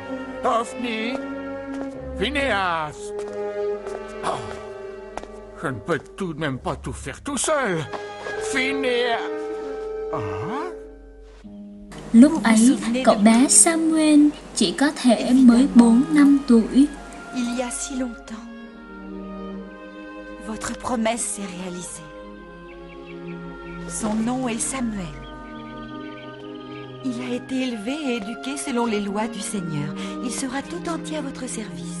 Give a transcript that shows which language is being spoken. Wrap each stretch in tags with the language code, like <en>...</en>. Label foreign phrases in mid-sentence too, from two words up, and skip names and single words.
<fr>Hophni? Phinéas? Oh. Je ne peux tout de même pas tout faire tout seul. Phinéas. Ah?</fr> <vi>Lúc ấy, cậu bé Samuel chỉ có thể mới 4 năm tuổi.</vi> <fr>Il y a si longtemps, votre promesse s'est réalisée. Son nom est Samuel. Il a été élevé et éduqué selon les lois du Seigneur. Il sera tout entier à votre service.</fr>